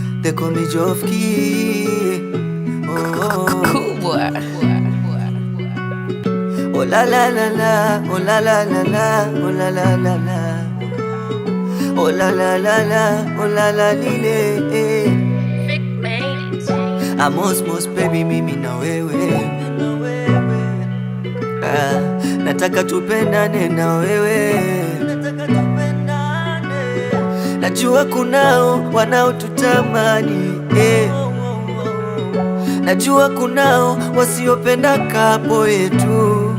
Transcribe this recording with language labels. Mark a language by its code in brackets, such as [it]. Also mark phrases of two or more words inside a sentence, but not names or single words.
[en] they call me Jofki. Oh, Cool boy. oh la la la la, oh la la la la, oh la la la la, oh la la la la, oh la la lile. [sw] Mos baby, mimi na wewe. Nataka tupendane na wewe. Najua kunao wanaotutamani, najua kunao wasiopenda kapo yetu.